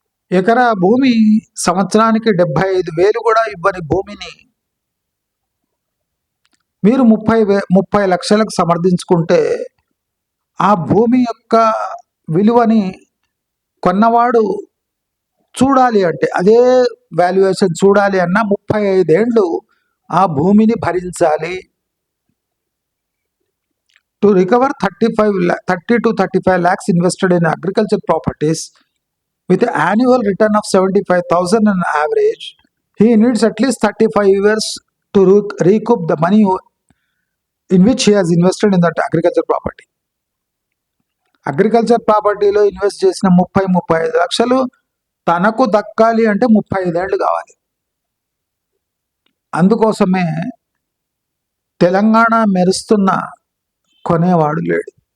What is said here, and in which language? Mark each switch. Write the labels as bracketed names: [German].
[Telugu] ఎకరా భూమి సంవత్సరానికి 75,000 కూడా ఇవ్వని భూమిని మీరు 30 లక్షలకు సమర్థించుకుంటే ఆ భూమి యొక్క విలువని కొన్నవాడు చూడాలి అంటే, అదే వాల్యుయేషన్ చూడాలి అన్న 35 ఏళ్ళు ఆ భూమిని భరించాలి. [English] To recover 30 to 35 lakhs invested in agriculture properties with an annual return of 75,000 on average, he needs at least 35 years to recoup the money in which he has invested in that agriculture property. [Telugu] Agriculture ప్రాపర్టీలో invest చేసిన 30-35 లక్షలు తనకు దక్కాలి అంటే 35 ఏళ్ళు కావాలి. అందుకోసమే తెలంగాణ మెరుస్తున్న కొనేవాడు లేడు.